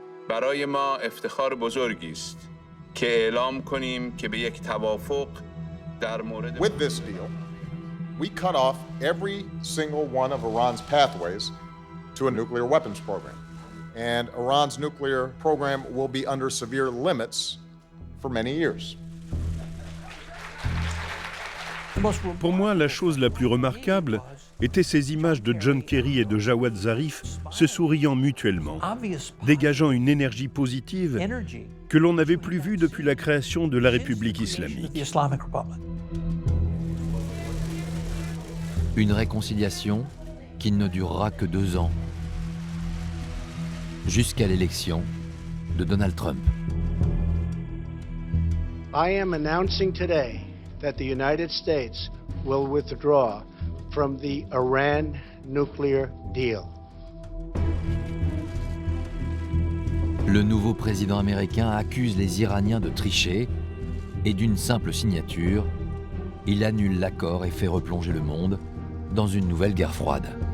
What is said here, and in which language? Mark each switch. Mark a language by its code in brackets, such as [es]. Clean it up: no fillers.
[fa] برای ما افتخار بزرگی است که اعلام کنیم که به یک توافق در مورد [en] With this deal, we cut off every single one of Iran's pathways to a nuclear weapons program. And Iran's nuclear program will be under severe limits for many years. [fr] Pour moi, la chose la plus remarquable était ces images de John Kerry et de Jawad Zarif se souriant mutuellement, dégageant une énergie positive que l'on n'avait plus vue depuis la création de la République islamique. Une réconciliation qui ne durera que 2 ans, jusqu'à l'élection de Donald Trump. [en] I am announcing today that the United States will withdraw from the Iran nuclear deal. [fr] Le nouveau président américain accuse les Iraniens de tricher et d'une simple signature, il annule l'accord et fait replonger le monde dans une nouvelle guerre froide.